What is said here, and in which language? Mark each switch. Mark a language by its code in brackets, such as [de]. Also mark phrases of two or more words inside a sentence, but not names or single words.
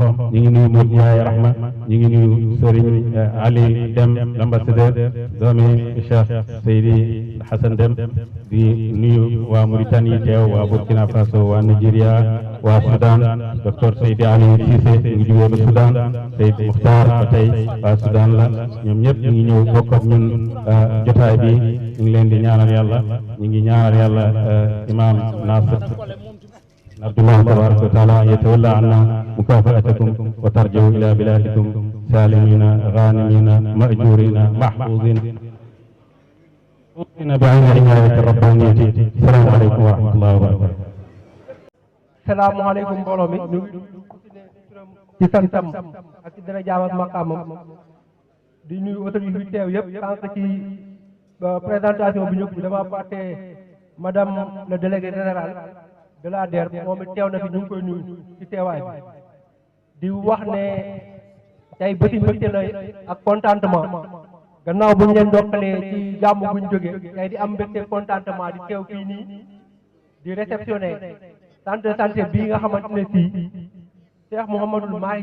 [wo] ñu ngi nuyu Modou Ndiaye Rahma, ñu ngi nuyu Serigne Ali Dem l'ambassadeur, doomi Cheikh Seydi Hassan Dem, di nuyu waa Mauritanie teew, waa Burkina Faso, waa Nigeria, waa Soudan, docteur Seydi Ali Cissé ñu ngi jógee ba Soudan, Seydi Muxtaar ba tey waa Soudan la, ñoom ñëpp ñu ngi ñëw bokk ak ñun jotaay bi. ñu ngi leen di ñaanal yàlla, ñu ngi ñaanal yàlla imam Nasir Abdullah [ar] تبارك و تعالى يتولى عنا مكافأتكم و ترجعوا إلى بلادكم سالمين غانمين مأجورين محفوظين بعين عناية الربانية. [wo] السلام عليكم ورحمة الله وبركاته. salaamaaleykum mbooloo mi ñu ci santam ak ci dara jaam ak maqaamam di nuyu autorité yi teew yëpp sànq ci présentation bi ñëpp dama fàtte [fr] madame le délégué général de la DER [wo] moom it teew na fi ñu ngi koy nuyu ci teewaay bi di wax ne tey bëti mbégte la ak contentement gannaaw bu ñu leen dokkalee ci jàmm bu ñu jógee tey di am mbégte contentement di teew fii nii di [fr] réceptionné centre de santé [wo] bii nga xamante ne fii Cheikh Mouhamadul Mahi